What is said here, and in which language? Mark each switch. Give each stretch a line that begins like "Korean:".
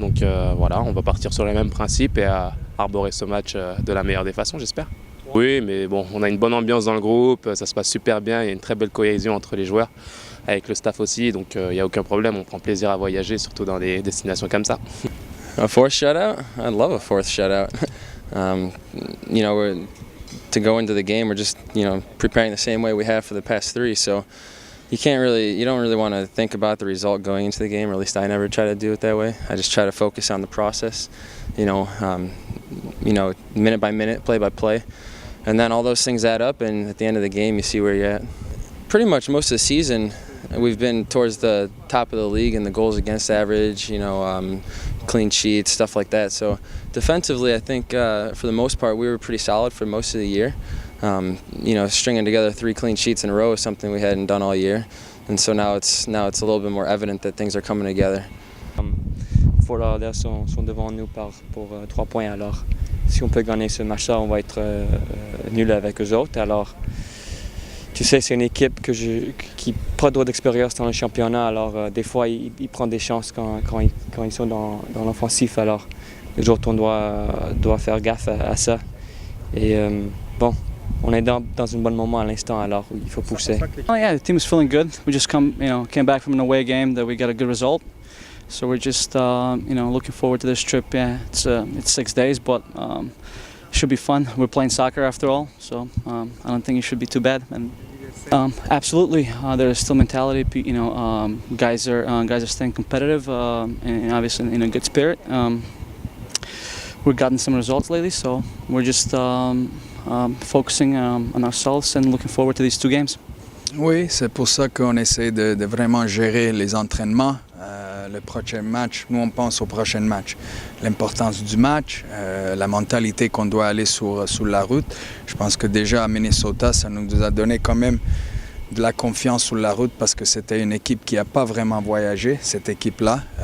French: Donc voilà, on va partir sur les mêmes principes et arborer ce match de la meilleure des façons, j'espère. Oui, mais bon, on a une bonne ambiance dans le groupe, ça se passe super bien, il y a une très belle cohésion entre les joueurs, avec le staff aussi, donc il n'y a aucun problème, on prend plaisir à voyager, surtout dans des destinations comme ça.
English: A fourth shutout? I'd love a fourth shutout. To go into the game, we're just preparing the same way we have for the past 3. So you don't really want to think about the result going into the game, or at least I never try to do it that way. I just try to focus on the process, minute by minute, play by play, and then all those things add up, and at the end of the game, you see where you're at. Pretty much most of the season, we've been towards the top of the league in the goals against average, clean sheets, stuff like that. So defensively, I think for the most part, we were pretty solid for most of the year. Stringing together 3 clean sheets in a row is something we hadn't done all year, and so now it's a little bit more evident that things are coming together.
French: Fort Lauderdale sont devant nous pour 3 points. Alors, si on peut gagner ce match-là, on va être nul avec eux autres. Alors, tu sais, c'est une équipe qui n'a pas trop d'expérience dans le championnat. Alors, des fois, ils prennent des chances quand ils sont dans l'offensif. Alors, les autres, on doit faire gaffe à ça. Et bon, on est dans un bon moment à l'instant, alors il faut pousser.
English: Oh yeah, the team is feeling good. We just came back from an away game that we got a good result. So we're just looking forward to this trip. Yeah, it's 6 days, but it should be fun. We're playing soccer after all, so I don't think it should be too bad. And absolutely, there's still mentality. Guys are staying competitive and obviously in a good spirit. We've gotten some results lately, so we're just focusing on ourselves and looking forward to these 2 games.
French: Oui, c'est pour ça qu'on essaie de vraiment gérer les entraînements. Le prochain match, nous on pense au prochain match. L'importance du match, la mentalité qu'on doit aller sur la route. Je pense que déjà à Minnesota, ça nous a donné quand même de la confiance sur la route parce que c'était une équipe qui n'a pas vraiment voyagé, cette équipe-là.